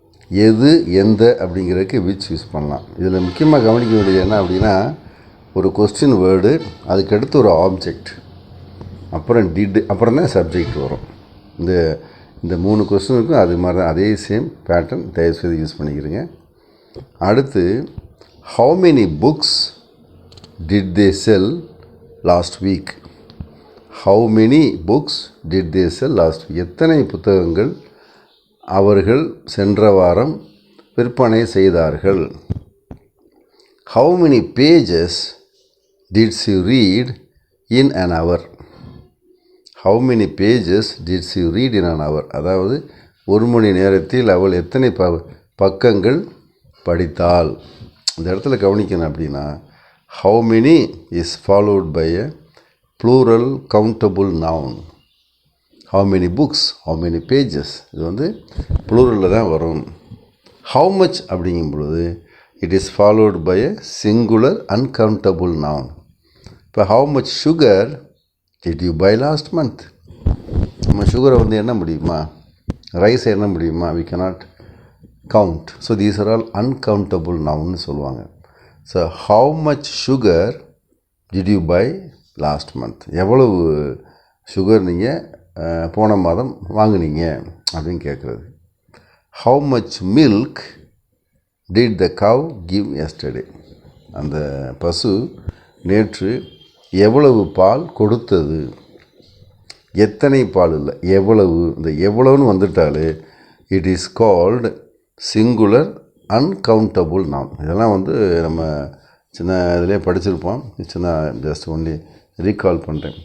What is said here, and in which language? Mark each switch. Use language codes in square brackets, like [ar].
[ta] எது, எந்த அப்படிங்கிறதுக்கு விச் யூஸ் பண்ணலாம். இதில் முக்கியமாக கவனிக்க வேண்டியது என்ன அப்படின்னா, ஒரு கொஸ்டின் வேர்டு, அதுக்கடுத்து ஒரு ஆப்ஜெக்ட், அப்புறம் டிட், அப்புறம் தான் சப்ஜெக்ட் வரும். இந்த 3 கொஸ்டினுக்கும் அது மாதிரி தான், அதே சேம் பேட்டர்ன் தயவுசெய்து யூஸ் பண்ணிக்கிறீங்க. [en] அடுத்து, how many books did they sell last week? How many books did they sell last week? [ta] எத்தனை புத்தகங்கள் அவர்கள் சென்ற வாரம் விற்பனை செய்தார்கள். [en] How many pages did she read in an hour? How many pages did she read in an hour? [ta] அதாவது ஒரு மணி நேரத்தில் அவள் எத்தனை பக்கங்கள் படித்தாள். இந்த இடத்துல கவனிக்கணும் அப்படின்னா, [en] How many is followed by a plural countable noun. How many books, how many pages, [ta] இது ப்ளூரலில் தான் வரும். [en] how much [ta] அப்படிங்கும் பொழுது [en] It is followed by a singular uncountable noun. இப்போ how much sugar did you buy last month. [ta] நம்ம சுகரை எண்ண முடியுமா, ரைஸை எண்ண முடியுமா? [en] We cannot count. So these are all uncountable nouns சொல்லுவாங்க. So how much sugar did you buy last month? [ta] எவ்வளவு சுகர் நீங்கள் போன மாதம் வாங்கினீங்க அப்படின்னு கேட்குறது. [en] How much milk did the cow give yesterday? [ta] அந்த பசு நேற்று எவ்வளவு பால் கொடுத்தது. எத்தனை பால் இல்லை, எவ்வளவு. இந்த எவ்வளவுன்னு வந்துட்டாலே [en] It is called singular uncountable noun. [ta] இதெல்லாம் நம்ம சின்ன இதிலே படிச்சிருப்போம். சின்ன [en] just only recall [ta] பண்ணுறேன்.